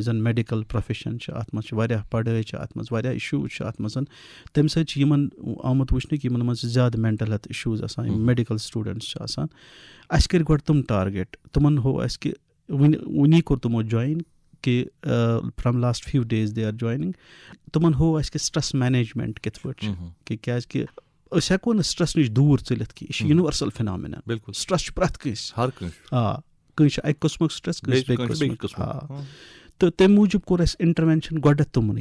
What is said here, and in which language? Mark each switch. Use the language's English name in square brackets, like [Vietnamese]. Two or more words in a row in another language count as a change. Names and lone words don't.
[Kashmiri] زَن [English] medical profession [Kashmiri] چھِ اَتھ منٛز چھِ واریاہ پَڑٲے چھِ اَتھ منٛز واریاہ اِشوٗز چھِ اَتھ منٛز تَمہِ سۭتۍ چھِ یِمَن آمُت وٕچھنہٕ کہِ یِمَن منٛز چھِ زیادٕ [English] mental health issues [Kashmiri] آسان یِم [English] medical students [Kashmiri] چھِ آسان اَسہِ کٔرۍ گۄڈٕ تِم ٹارگیٹ تِمَن ہوو اَسہِ کہِ وٕنی کوٚر تِمو جویِن کہِ [English] from last few days they are joining [Kashmiri] تِمَن ہوو اَسہِ کہِ [English] stress management [Kashmiri] کِتھ پٲٹھۍ چھِ کہِ کیٛازِکہِ أسۍ ہٮ۪کو نہٕ سٹرٛس نِش دوٗر ژٔلِتھ کینٛہہ یہِ چھِ [English] universal phenomena [Kashmiri] بِلکُل سٹرٛس چھُ پرٛٮ۪تھ کٲنٛسہِ کٲنٛسہِ چھُ اَکہِ قٕسمُک سٹرٛس کٲنٛسہِ بیٚیہِ قٕسمُک تہٕ تَمہِ موٗجوٗب کوٚر اَسہِ اِنٹَروٮ۪نشَن گۄڈٕنٮ۪تھ